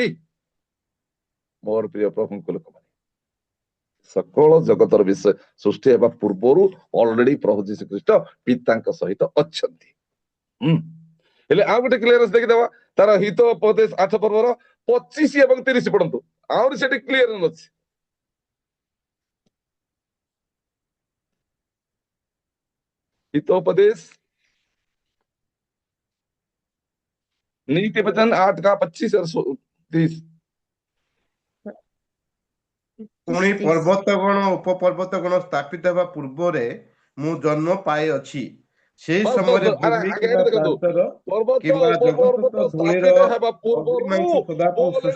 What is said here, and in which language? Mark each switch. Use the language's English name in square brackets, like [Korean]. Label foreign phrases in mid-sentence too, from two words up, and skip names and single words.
[Odia] ମୋର ପ୍ରିୟ ପ୍ରଭୁଙ୍କ ଲୋକମାନେ, ସକଳ ଜଗତର ବିଷୟ ସୃଷ୍ଟି ହେବା ପୂର୍ବରୁ ଅଲରେଡି ପ୍ରଭୁ ଯୀଶୁ ଖ୍ରୀଷ୍ଟ ପିତାଙ୍କ ସହିତ ଅଛନ୍ତି। ହେଲେ ଆଉ ଗୋଟେ କ୍ଲିୟରେନ୍ସ ଦେଖିଦେବା, ତାର ହିତୋପଦେଶ 8 ପର୍ବର 25 ଏବଂ 30 ପଢନ୍ତୁ। ଆହୁରି ସେଠି କ୍ଲିୟର ଅଛି। [Hindi] हितोपदेश नीति वचन 8 का 25 और 30। [Odia] ପୁଣି ପର୍ବତଗଣ ଉପପର୍ବତଗଣ ସ୍ଥାପିତ ହେବା ପୂର୍ବରେ ମୁଁ ଜନ୍ମ ପାଇଅଛି। ସେହି [Hindi] बस बस [Odia] ସମୟରେ बस ଭୂମି आगे କିମ୍ବା ଦେଖନ୍ତୁ, ପ୍ରାନ୍ତର ପର୍ବତ କିମ୍ବା ଉପପର୍ବତ ଜଗତ ଧୂଳିର ସ୍ଥାପିତ ହେବା ପୂର୍ବରୁ ଅଗ୍ନିମାଂସ ମୁଁ ସଦାପ୍ରଭୁ already